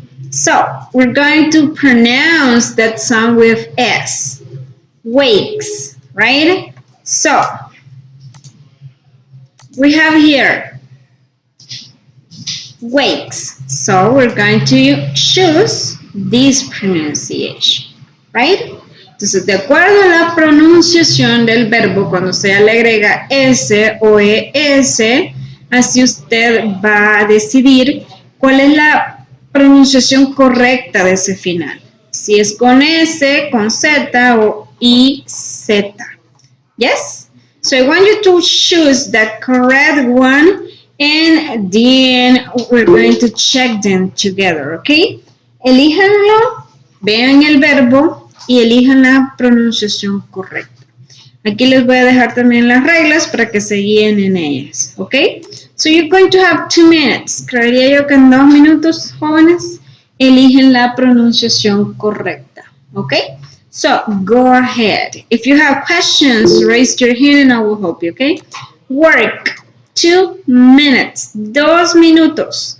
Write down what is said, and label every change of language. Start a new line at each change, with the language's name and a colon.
English: So, we're going to pronounce that sound with S. Wakes, right? So, we have here wakes. So, we're going to choose this pronunciation, right?
Spanish: Entonces, de acuerdo a la pronunciación del verbo, cuando usted le agrega S o ES, así usted va a decidir cuál es la pronunciación correcta de ese final. Si es con S, con Z o IZ. Yes?
English: So I want you to choose the correct one and then we're going to check them together, okay?
Spanish: Elíjanlo, vean el verbo y elijan la pronunciación correcta. Aquí les voy a dejar también las reglas para que se guíen en ellas, ¿ok?
English: So you're going to have 2 minutes.
Spanish: Creería yo que en 2 minutos, jóvenes, eligen la pronunciación correcta, ¿ok?
English: So go ahead. If you have questions, raise your hand and I will help you, ¿ok? Work. 2 minutes.
Spanish: 2 minutos.